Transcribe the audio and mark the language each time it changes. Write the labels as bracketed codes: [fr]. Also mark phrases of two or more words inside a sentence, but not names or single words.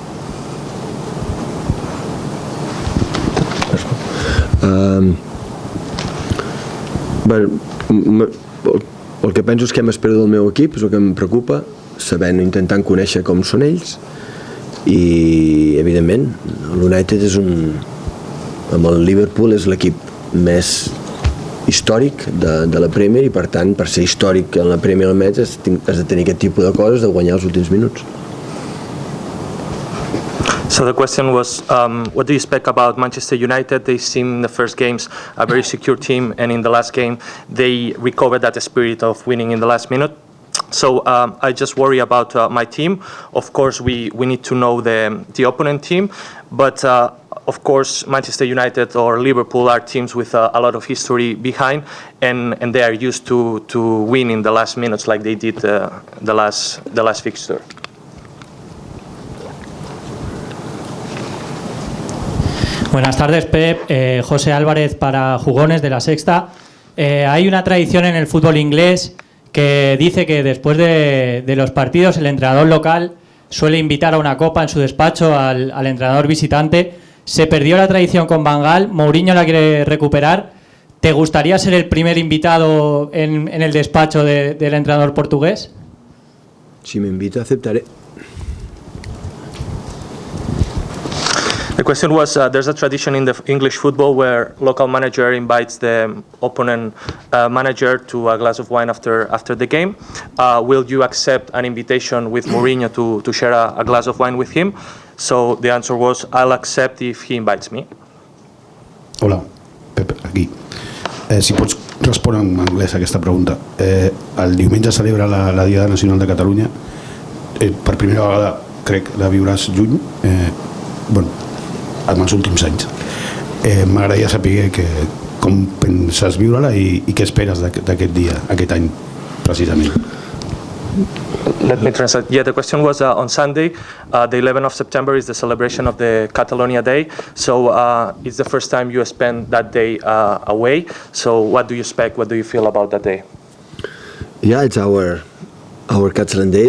[ca] El que penso és que m'espero del meu equip, és el que em preocupa, intentant conèixer com són ells i, evidentment, l'United és amb el Liverpool és l'equip més històric de la Premier i, per tant, per ser històric en la Premier has de tenir aquest tipus de coses, de guanyar els últims minuts. [en] So the question was, what do you expect about Manchester United? They seem in the first games a very secure team, and in the last game they recovered that spirit of winning in the last minute. So I just worry about my team. Of course, we need to know the opponent team, but of course Manchester United or Liverpool are teams with a lot of history behind, and they are used to win in the last minutes like they did the last fixture. [es] Buenas tardes, Pep. José Álvarez para Jugones de La Sexta. Hay una tradición en el fútbol inglés que dice que después de los partidos el entrenador local suele invitar a una copa en su despacho al entrenador visitante. Se perdió la tradición con Van Gaal, Mourinho la quiere recuperar. ¿Te gustaría ser el primer invitado en el despacho del entrenador portugués? Si me invita, aceptaré. [en] The question was, there's a tradition in the English football where local manager invites the opponent manager to a glass of wine after the game. Will you accept an invitation with Mourinho to share a glass of wine with him? So the answer was, I'll accept if he invites me. [ca] Hola, Pep, aquí. Si pots respondre en anglès a aquesta pregunta. El diumenge celebra la Diada Nacional de Catalunya. Per primera vegada, crec, la viuràs juny. En els últims anys. M'agradaria saber com penses viure-la i què esperes d'aquest dia, aquest any, precisament. [en] Let me translate. Yeah, the question was on Sunday, the 11th of September is the celebration of the Catalonia Day. So it's the first time you spend that day away. So what do you expect? What do you feel about that day? Yeah, it's our Catalan Day.